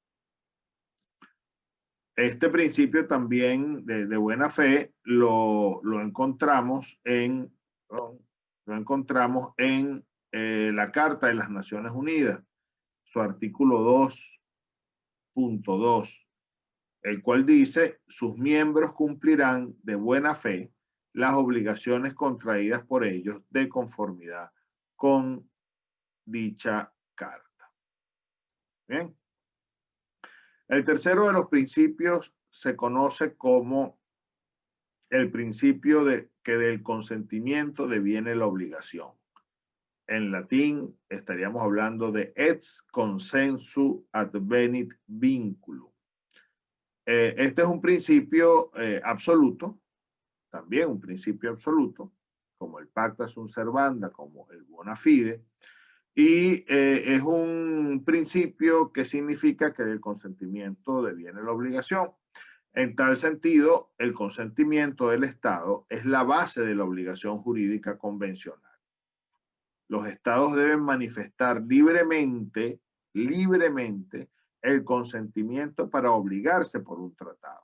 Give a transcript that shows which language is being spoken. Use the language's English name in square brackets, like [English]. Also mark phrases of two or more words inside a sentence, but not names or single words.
[Spanish] Este principio también de buena fe lo encontramos en la Carta de las Naciones Unidas, su artículo 2.2, el cual dice: sus miembros cumplirán de buena fe las obligaciones contraídas por ellos de conformidad con dicha carta. Bien. El tercero de los principios se conoce como el principio de que del consentimiento deviene la obligación. En latín estaríamos hablando de [Latin] ex consensu advenit vinculum. [Spanish] Este es un principio absoluto, también un principio absoluto, como el [Latin] pacta sunt servanda, [Spanish] como el [Latin] bona fide, [Spanish] y es un principio que significa que el consentimiento deviene la obligación. En tal sentido, el consentimiento del Estado es la base de la obligación jurídica convencional. Los Estados deben manifestar libremente el consentimiento para obligarse por un tratado.